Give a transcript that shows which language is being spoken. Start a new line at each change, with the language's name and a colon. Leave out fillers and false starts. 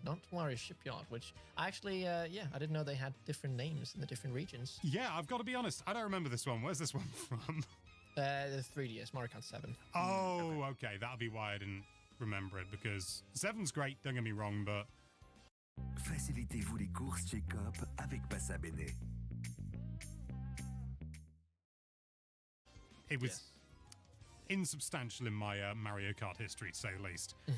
English: Not Wario's Shipyard, which actually, I didn't know they had different names in the different regions. Yeah, I've got to be honest. I don't remember this one. Where's this one from? The 3DS, Mario Kart 7. Oh, okay. That'll be why I didn't remember it, because 7's great, don't get me wrong, but...
French: Facilitez-vous les courses chez Coop avec Passabene.
English: It was insubstantial in my Mario Kart history, to say the least.